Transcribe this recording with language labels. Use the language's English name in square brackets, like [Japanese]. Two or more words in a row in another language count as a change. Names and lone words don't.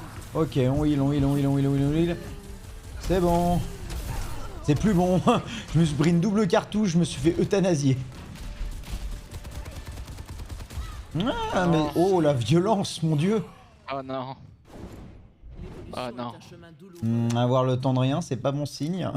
[English] Ok, on heal, on heal, on heal, on heal, on heal, on heal. [French] C'est bon. C'est plus bon. Je me suis pris une double cartouche, je me suis fait euthanasier. Ah, mais oh la violence, mon dieu. Oh non. Ah non. Avoir le temps de rien, c'est pas bon signe.